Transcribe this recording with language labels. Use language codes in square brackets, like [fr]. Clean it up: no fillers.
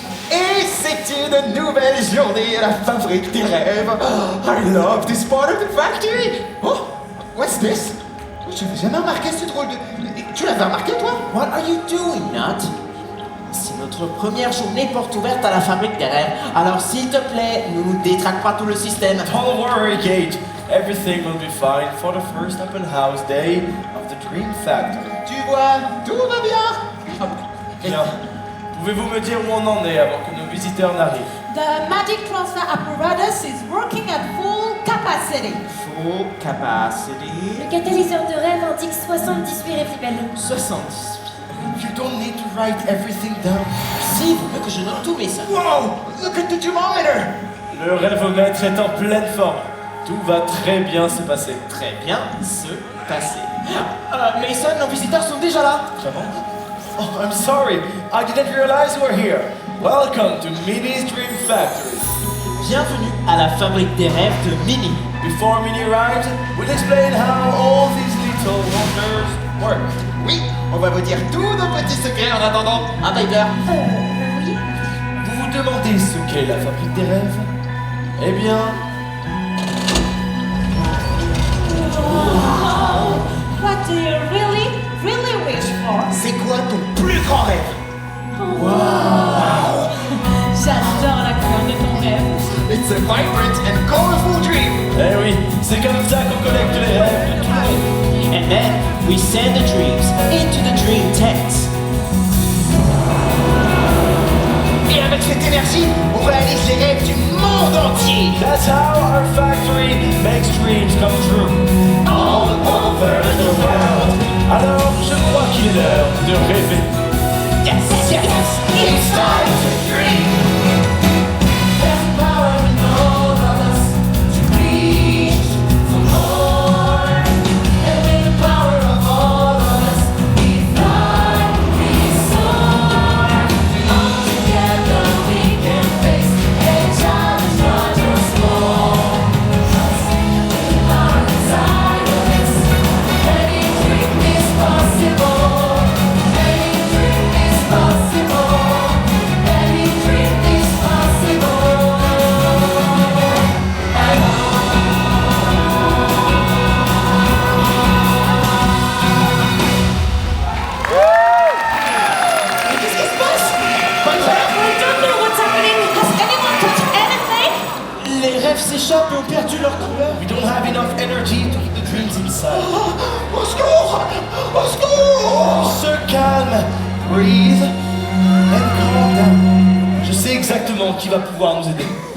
[fr] Et c'est une nouvelle journée à la fabrique des rêves. [en] I love this part of the factory. Oh, what's this? [fr] Je n'avais jamais remarqué ce drôle de... Tu l'avais remarqué, toi? [en] What are you doing, Nat? [fr] C'est notre première journée porte ouverte à la fabrique des rêves. Alors s'il te plaît, ne nous détraque pas tout le système. [en] Don't worry, Kate. Everything will be fine for the first open house day of the Dream Factory. [fr] Tu vois, tout va bien. Bien. Pouvez-vous me dire où on en est avant que nos visiteurs n'arrivent? [en] The magic transfer apparatus is working at full capacity. Full capacity. [fr] Le catalyseur de rêve indique 78 réfibelles. 70. [en] You don't need to write everything down. [fr] Si, vous voulez que je note tous mes sons. [en] Wow, look at the thermometer. [fr] Le rêvomètre est en pleine forme. Tout va très bien se passer. Très bien, se passer. Mason, nos visiteurs sont déjà là. [en] Oh, I'm sorry. I didn't realize you were here. Welcome to Minnie's Dream Factory. [fr] Bienvenue à la fabrique des rêves de Minnie. [en] Before Minnie arrives, we'll explain how all these little wonders work. [fr] Oui, on va vous dire tous nos petits secrets en attendant. Ah, Piper? Oui. Vous vous demandez ce qu'est la fabrique des rêves? Eh bien, [en] What do you really wish for? [fr] C'est quoi ton plus grand rêve? J'adore la couleur de ton rêve. [en] It's a vibrant and colorful dream. [fr] eh oui, c'est comme ça qu'on collecte les rêves de tout le monde. [en] And then we send the dreams into the dream tanks. [fr] Et avec cette énergie, on réalise les rêves du monde entier. [en] That's how our factory makes dreams come true. All over the world. [fr] Alors, je crois qu'il est l'heure de rêver. [en] Yes, yes, it's time to dream. There's power in all of us to reach for more. And with the power of all of us, we fly, we soar. All together we can face any challenge, large or small. Trust in the power inside of us. Any dream is possible. Any dream is possible. Any dream is possible. [fr] Qu'est-ce qui se passe? [en] I don't know what's happening. Has anyone touched anything? [fr] Les rêves s'échappent et ont perdu leur couleur. [en] We don't have enough energy to keep the dreams inside. [fr] Au secours! Au secours! Se calme, [en] breathe, and calm down. [fr] Je sais exactement qui va pouvoir nous aider.